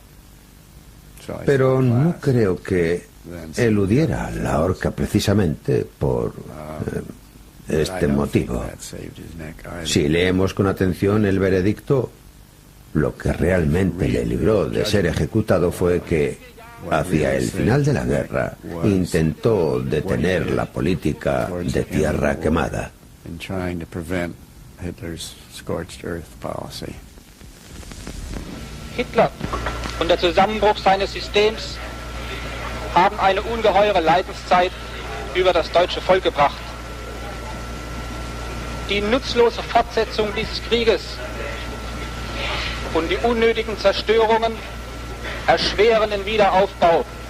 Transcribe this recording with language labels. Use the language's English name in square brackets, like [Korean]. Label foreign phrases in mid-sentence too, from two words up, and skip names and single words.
[Spanish] Pero no creo que eludiera la horca precisamente por este motivo. Si leemos con atención el veredicto, lo que realmente le libró de ser ejecutado fue que hacia el final de la guerra intentó detener la política de tierra quemada. [German] Hitler und der Zusammenbruch seines Systems haben eine ungeheure Leidenszeit über das deutsche Volk gebracht. Die nutzlose Fortsetzung dieses Krieges und die unnötigen Zerstörungen erschweren den Wiederaufbau.